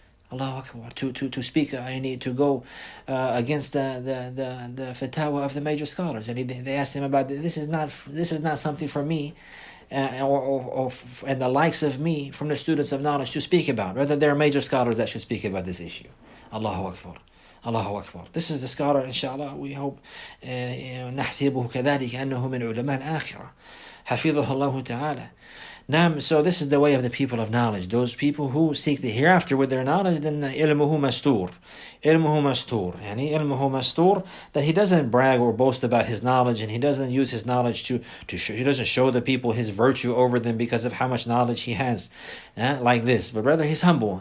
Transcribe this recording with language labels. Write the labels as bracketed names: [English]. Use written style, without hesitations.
[English] Allahu Akbar, to speak, I need to go against the fatwa of the major scholars. And they asked him about this is not something for me and the likes of me from the students of knowledge to speak about. Rather, there are major scholars that should speak about this issue. Allahu Akbar. Allahu Akbar. This is the scholar, inshallah, we hope [Arabic] نحسبه كذلك أنه من علماء الآخرة حفظه الله تعالى. [English] Now, so this is the way of the people of knowledge. Those people who seek the hereafter with their knowledge, then ilmuhu mastur. Ilmuhu mastur. Yani ilmuhu mastur, that he doesn't brag or boast about his knowledge, and he doesn't use his knowledge to show, he doesn't show the people his virtue over them because of how much knowledge he has, like this. But rather he's humble.